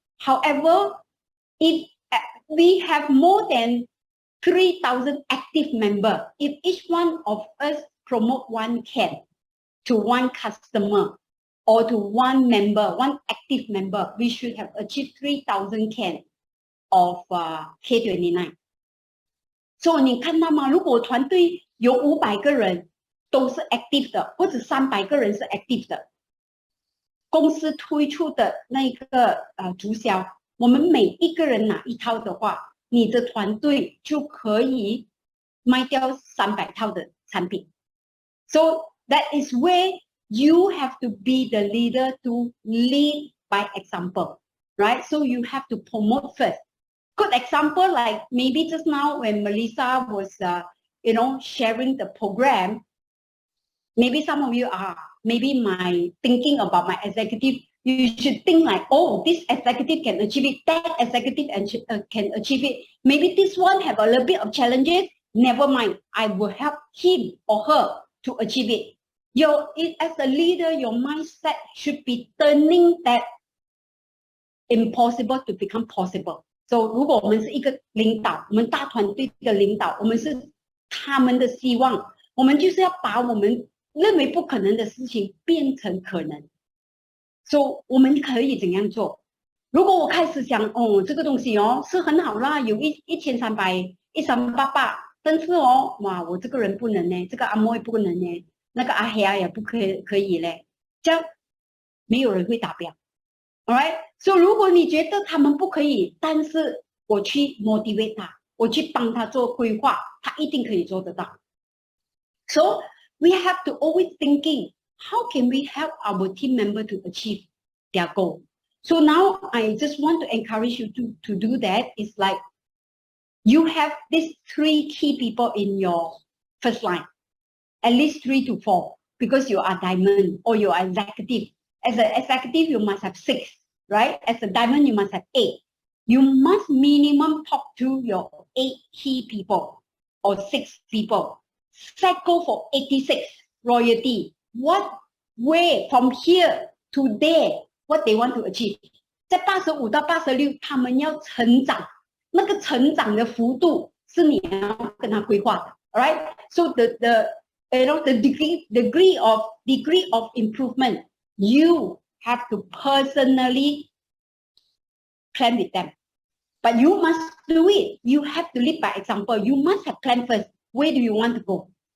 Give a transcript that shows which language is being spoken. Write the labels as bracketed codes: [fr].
[en] However, if we have more than 3,000 active members, if each one of us promote one can to one customer or to one member, one active member, we should have achieved 3,000 can of K29. [zh] So 你看到吗？如果团队有500个人都是 active 的，或者300个人是 active 的，公司推出的那个促销，我们每一个人拿1套的话，你的团队就可以卖掉300套的产品。 [en] So that is where you have to be the leader to lead by example, right? So you have to promote first. Good example, like maybe just now when Melissa was, sharing the program. Maybe some of you are, maybe my thinking about my executive, you should think like, oh, this executive can achieve it, that executive can achieve it. Maybe this one have a little bit of challenges. Never mind, I will help him or her to achieve it. As a leader, your mindset should be turning that impossible to become possible. [zh] So 如果我们是一个领导，我们大团队的领导，我们是他们的希望，我们就是要把我们认为不可能的事情变成可能。 So 我们可以怎样做？如果我开始想，这个东西是很好啦，有1300、1388，但是哇，我这个人不能呢，这个阿莫也不能呢，那个阿黑也不可以嘞，这样没有人会达标。 Alright， so 如果你觉得他们不可以，但是我去 motivate 他，我去帮他做规划，他一定可以做得到。 [en] So we have to always thinking, how can we help our team member to achieve their goal? So now I just want to encourage you to do that. It's like you have these 3 key people in your first line, at least 3 to 4, because you are diamond or you are executive. As an executive, you must have 6, right? As a diamond, you must have 8. You must minimum talk to your 8 key people or 6 people. Set goal for 86, royalty. What way from here to there, what they want to achieve? [zh] 在85到86，他们要成长，那个成长的幅度是你要跟他规划的 ， [en] alright? So the degree of improvement, you have to personally plan with them. But you must do it. You have to lead by example. You must have planned first. Where do you want to go?